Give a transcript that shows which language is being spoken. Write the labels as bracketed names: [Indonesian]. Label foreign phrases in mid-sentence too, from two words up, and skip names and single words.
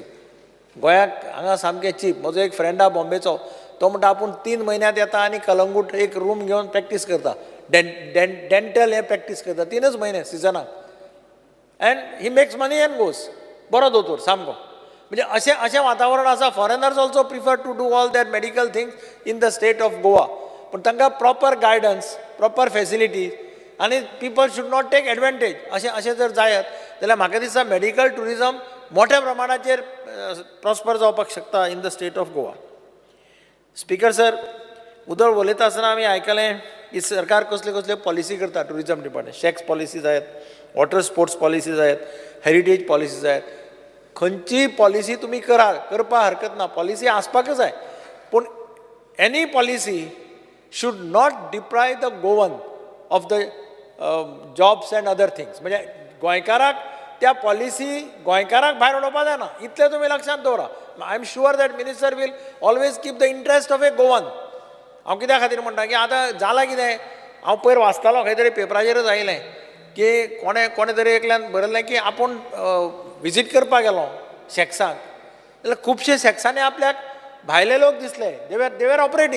[Konkani] गोंयाक हांगा सामकें चीप. म्हजो एक फ्रेंड आहा बॉम्बेचो, तो म्हणटा आपूण 3 म्हयन्यांत येता आनी कलंगूट एक रूम घेवन प्रॅक्टीस करता, डेंटल हें प्रॅक्टीस करता 3च म्हयने सिजनाक, [English] and he makes money and goes. [Konkani] बरो दोतोर सामको. म्हणजे अशें वातावरण आसा. [English] foreigners also prefer to do all that medical things in the state of Goa. [Konkani] पूण तांकां [English] proper guidance, proper facilities, आनी people should not take advantage. [Konkani] अशें जर जायत जाल्यार म्हाका दिसता [English] medical tourism [Konkani] मोठ्या प्रमाणाचेर प्रॉस्पर जावपाक शकता [English] in the state of Goa. [Konkani] स्पीकर सर, उदळ उलयता आसतना आमी आयकलें की सरकार कसले कसले पॉलिसी करता [English] tourism department. shacks policies [Konkani] आहेत, [English] water sports policies [Konkani] आहेत, [English] heritage policies [Konkani] आहेत. खंयचीय पॉलिसी तुमी करपाक हरकत ना, पॉलिसी आसपाकच जाय. [English] पूण any policy should not deprive the Goan of the jobs and other things. [Konkani] म्हणजे गोंयकाराक त्या पॉलिसी गोंयकाराक भायर उडोवपाक जायना, इतलें तुमी लक्षांत दवरा. [English] I am sure that minister will always keep the interest of a Goan. [Konkani] हांव कित्या खातीर म्हणटा की आतां जालां कितें, हांव पयर वाचतालो खंय तरी पेपराचेरच आयलें की कोणे तरी एकल्यान बरयलें की आपूण विजीट करपाक गेलो शॅक्साक, जाल्यार खुबशे शॅक्सांनी आपल्याक भायले लोक दिसले, [English] they are operating.